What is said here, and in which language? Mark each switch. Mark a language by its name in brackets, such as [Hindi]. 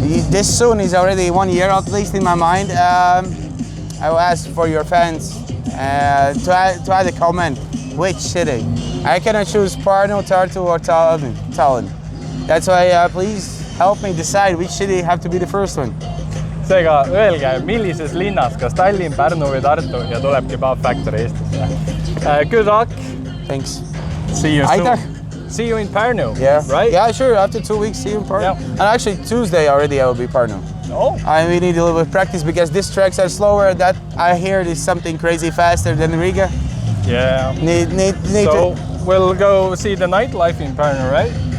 [English] This soon is already 1 year at least in my mind. I will ask for your fans to add a comment. Which city? I cannot choose Pärnu, Tartu or Tallinn. That's why please help me decide which city have to be the first one. [Estonian] Seega öelge, millises linnas, kas Tallinn, Pärnu või Tartu ja tuleb Kebab Factory Eestisse. [English] Good luck. Thanks. See you soon. See you in Pärnu, yeah. Right? Yeah, sure. After 2 weeks, see you in Pärnu. Yeah. And actually, Tuesday already I will be Pärnu. Oh. We need a little bit of practice because these tracks are slower. That I hear is something crazy faster than Riga. Yeah. Need so we'll go see the nightlife in Pärnu, right?